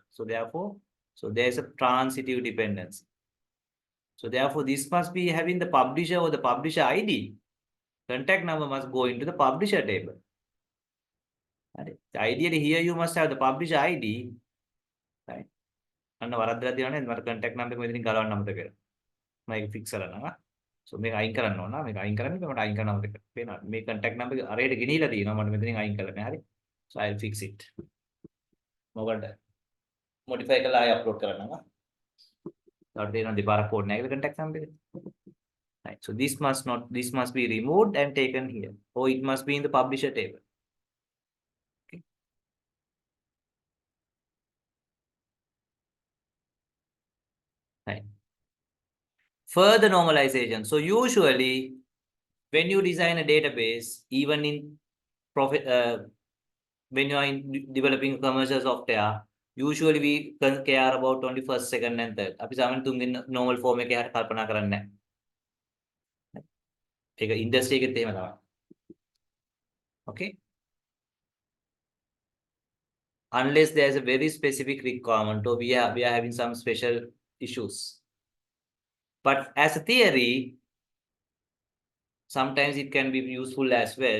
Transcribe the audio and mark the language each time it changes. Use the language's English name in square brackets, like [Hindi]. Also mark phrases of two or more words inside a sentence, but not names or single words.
[English] So therefore, so there is a transitive dependency. So therefore, this must be having the publisher or the publisher ID. Contact number must go into the publisher table. Right? Ideally, here you must have the publisher ID. Right? [Sinhala] අන්න වරද්දලා තියෙනවා නේද? මට [English] contact number [Sinhala] එක මෙතනින් ගලවන්න අමතක කරලා. මම ඒක fix කරනවා. So මේක අයින් කරන්න ඕන. මේක අයින් කරන්න මට අයින් කරන්න අමතක කරලා. පේනවා. මේ [English] contact number [Sinhala] එක අරයට ගෙනිහිලා තියෙනවා. මට මෙතනින් අයින් කරලා නෑ. හරි. [English] So I'll fix it. [Sinhala] මොකද modify කරලා ආයෙ upload කරනවා. ඊට දෙනවා දෙපාරක් code නැහැ කියලා [English] contact number [Sinhala] එක. [English] Right. So this must be removed and taken here. Or it must be in the publisher table. Okay. Right. Further normalization. So usually when you design a database, even in profit, when you are developing commercial software, usually we care about only first, second, and third. [Sinhala] අපි සාමාන්‍යයෙන් තුන්වෙනි [English] normal form [Sinhala] එකේ හරියට කල්පනා කරන්නේ නැහැ. ඒක industry එකෙත් එහෙම තමයි. [English] Okay. Unless there is a very specific requirement or we are having some special issues. But as a theory, sometimes it can be useful as well.